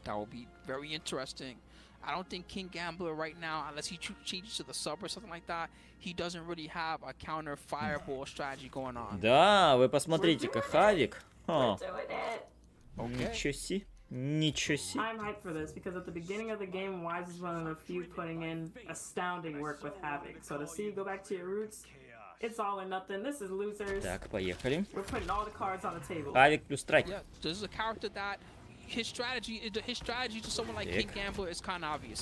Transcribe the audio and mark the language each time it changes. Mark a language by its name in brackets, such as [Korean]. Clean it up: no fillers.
[English] That will be very interesting. I don't think King Gambler right now, unless he changes to the sub or something like that, he doesn't really have a counter fireball strategy going on. [Russian] Да, вы посмотрите-ка, Хавик. О, [English] We're doing it. [Russian] ничего си. Ничего си. [English] I'm hyped for this because at the beginning of the game, Wise is one of the few putting in astounding work with Havoc. So to see you go back to your roots, it's all or nothing. This is losers. [Russian] Так, поехали. [English] We're putting all the cards on the table. [Russian] Хавик плюс страйк. [English] Yeah, this is a character that his strategy to someone like King Gambler is kind of obvious.